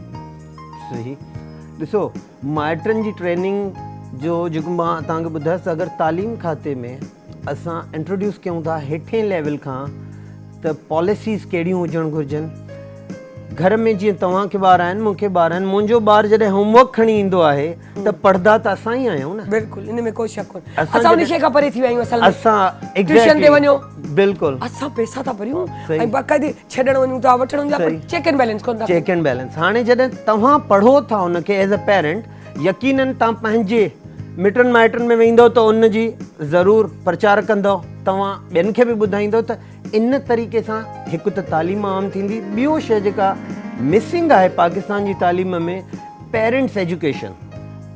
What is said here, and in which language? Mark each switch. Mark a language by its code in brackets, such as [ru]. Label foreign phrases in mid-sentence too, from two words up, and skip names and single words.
[sd] सही, ॾिसो माइटनि जी ट्रेनिंग जो जेको मां तव्हांखे ॿुधायसि, अगरि तालीम खाते में असां इंट्रोड्यूस कयूं था हेठे लेवल खां त पॉलिसीज़ कहिड़ियूं हुजणु घुरिजनि, घर में जीअं तव्हांखे ॿार आहिनि, मूंखे ॿार आहिनि, मुंहिंजो ॿारु जॾहिं होमवर्क खणी ईंदो आहे त पढ़ंदा त असां ई आहियूं न। बिल्कुलु, इन में कोई शक कोन्हे, असां उन शइ खां परे थी विया आहियूं। असल में असां ट्यूशन ते वञो, बिल्कुलु असां पैसा था भरियूं ऐं बाक़ाइदे छॾण वञूं था, वठण वञूं था, पर [en] check and balance [sd] कोन था। [en] check and balance [sd] हाणे जॾहिं तव्हां पढ़ो था उनखे [en] as a parent, [sd] यकीनन तव्हां पंहिंजे मिटनि माइटनि में वेंदव त उन जी ज़रूरु प्रचार कंदव, तव्हां ॿियनि खे बि ॿुधाईंदव, त इन तरीक़े सां हिकु त तालीम आम थींदी। ॿियो शइ जेका मिसिंग आहे पाकिस्तान जी तालीम में, [en] parents education.